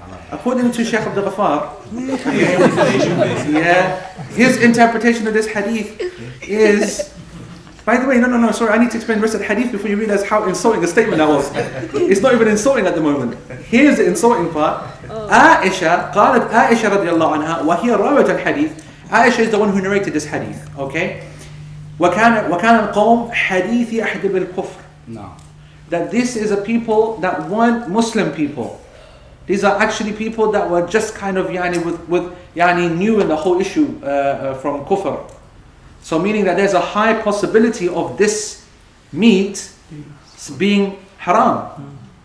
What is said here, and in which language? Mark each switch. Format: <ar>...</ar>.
<en>According to Shaykh Abdul Ghaffar, his interpretation of this hadith is... By the way, no, sorry, I need to explain the rest of the hadith before you realize how insulting a statement that was. It's not even insulting at the moment. Here's the insulting part.</en> <ar>Aisha, قالت Aisha رضي الله عنها وهي راوية الحديث.</ar> <en>Aisha is the one who narrated this hadith, okay?</en> <ar>وكان القوم حديث أحد بالكفر.</ar> <en>No. That this is a people that weren't Muslim people. These are actually people that were just kind of new in the whole issue from kufr. So meaning that there's a high possibility of this meat being haram.</en>